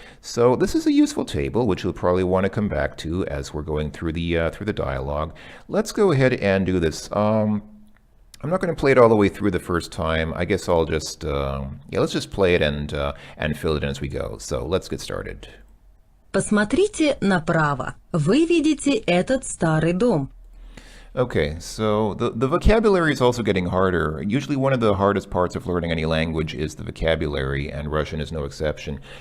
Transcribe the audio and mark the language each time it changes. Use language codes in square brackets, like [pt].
[en] So this is a useful table, which you'll probably want to come back to as we're going through the dialogue. Let's go ahead and do this. I'm not going to play it all the way through the first time. I guess I'll just, let's just play it and fill it in as we go. So let's get started. [ru] Посмотрите направо. Вы видите этот старый дом. [en] Okay, so the vocabulary is also getting harder. Usually one of the hardest parts of learning any language is the vocabulary, and Russian is no exception.